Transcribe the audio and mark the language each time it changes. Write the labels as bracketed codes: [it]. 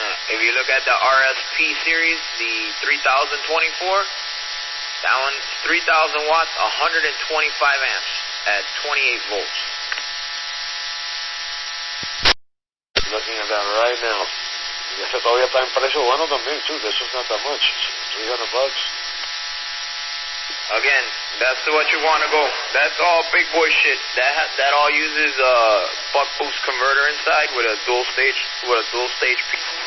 [en] If you look at the RSP series, the 3024, that one's 3000 watts, 125 amps at 28 volts. Looking at that right now. [es] Y este todavía está en precio bueno también, too. [en] This is not that much. $300. Again, that's what you want to go. That's all big boy shit. That all uses buck boost converter inside with a dual stage P.